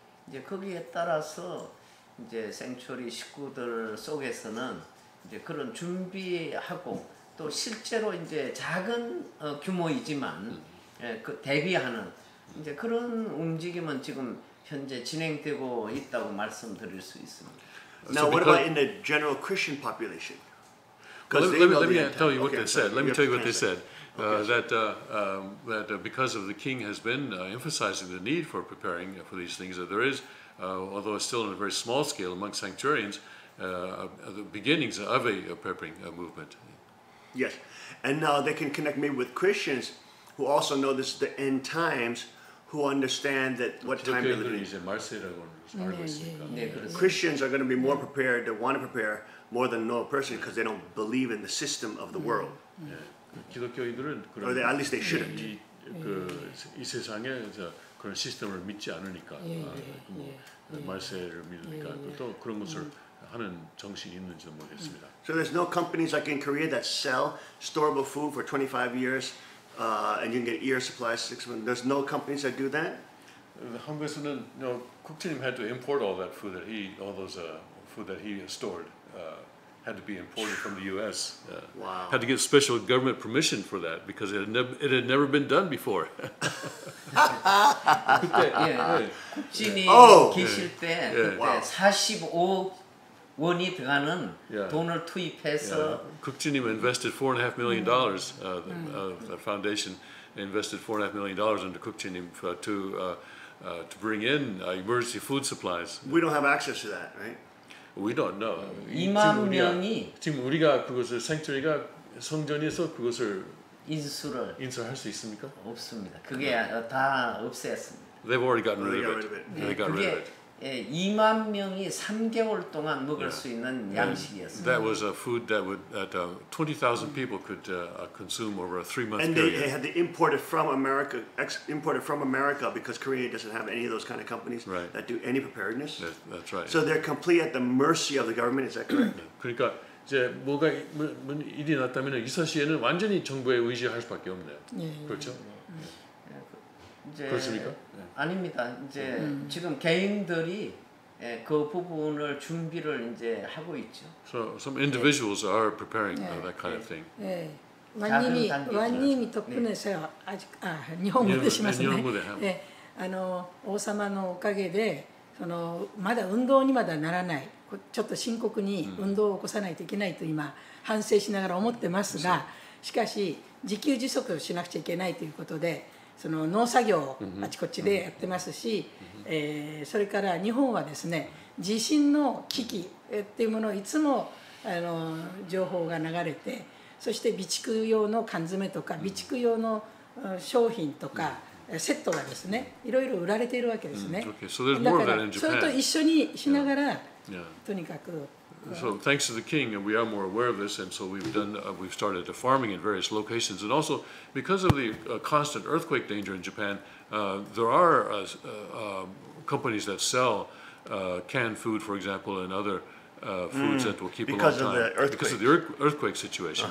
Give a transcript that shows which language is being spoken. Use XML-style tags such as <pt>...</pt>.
<ko>이제 거기에 따라서 이제 생초리 식구들 속에서는 이제 그런 준비하고 또 실제로 이제 작은 규모이지만 그 대비하는 이제 그런 움직임은 지금 현재 진행되고 있다고 말씀드릴 수 있습니다.</ko> <en>Now, what about in the general Christian population? Let me tell you what they said. Let me tell you what they said. That because of the king has been emphasizing the need for preparing for these things, that there is, although it's still on a very small scale among sanctuarians, the beginnings of a prepping movement. Yes, and now they can connect maybe with Christians who also know this is the end times, who understand that what time they're living in. Christians are going to be more prepared, they want to prepare more than a normal person because they don't believe in the system of the world.</en> <ko>기독교인들은</ko> <en>Or they, at least they shouldn't.</en> <ko>이 세상에 그런 시스템을 믿지 않으니까 말세를 믿으니까 또 그런 것을 하는 정신이 있는지도 모르겠습니다.</ko> <en>So there's no companies like in Korea that sell storable food for 25 years and you can get year supplies 6 months. There's no companies that do that.</en> <ko>한국에서는</ko> <en>국장님 had to import all that food that all those food that he stored. Had to be imported from the U.S. Wow. Had to get special government permission for that because it had never been done before.</en> <ko>그때 국진이 계실 때 그때 45억 원이 들어가는 돈을 투입해서</ko> <en>국진님 invested $4.5 million. The foundation invested $4.5 million into 국진님 to bring in emergency food supplies. We don't have access to that, right? We don't know.</en> <ko>2만 명이 지금 우리가 그것을 생처리가 성전에서 그것을 인수할 수 있습니까? 없습니다. 그게 다 없앴습니다.</ko> <en>They've already gotten rid of it. They got rid of it.</en> <ko>2만 명이 3개월 동안 먹을 수 있는 양식이었습니다.</ko> <en>That was a food that 20,000 people could consume over a 3-month and period. They had to import it from America, because Korea doesn't have any of those kind of companies that do any preparedness. That's right. So they're complete at the mercy of the government. Is that correct?</en> <ko>그러니까 이제 뭐가 일이 났다면 이 시에는 완전히 정부에 의지할 수밖에 없네요. 그렇죠? 그렇습니까? 아닙니다. 이제 지금 개인들이 그 부분을 준비를 이제 하고 있죠.</ko> <en>So some individuals are preparing that kind of thing.</en> <ko>왕님이 덕분에서 아직</ko> <ja>日本語でしますね。王様のおかげでまだ運動にまだならない、ちょっと深刻に運動を起こさないといけないと今反省しながら思ってますが、しかし自給自足しなくちゃいけないということで。農作業をあちこちでやってますし、それから日本はですね地震の危機っていうものをいつも情報が流れて、そして備蓄用の缶詰とか備蓄用の商品とかセットがですねいろいろ売られているわけですね。だからそれと一緒にしながらとにかく。</ja> <en>So thanks to the king, and we are more aware of this, and so we've started farming in various locations, and also because of the constant earthquake danger in Japan, there are companies that sell canned food, for example, and other foods that will keep a long time because of the earthquake situation.</en>